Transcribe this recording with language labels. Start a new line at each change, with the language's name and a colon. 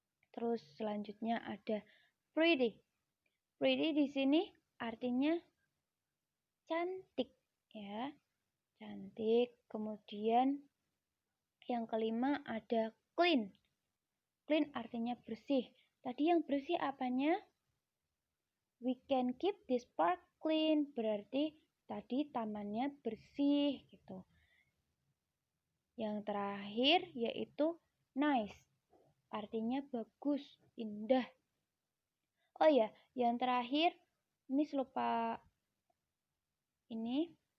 Indonesian: Terus selanjutnya ada pretty. Pretty di sini artinya cantik ya. Cantik. Kemudian yang kelima ada clean. Clean artinya bersih. Tadi yang bersih apanya?
English: We can keep this park clean.
Indonesian: Berarti tadi tamannya bersih gitu. Yang terakhir yaitu nice. Artinya bagus, indah. Oh ya, yang terakhir Miss lupa ini.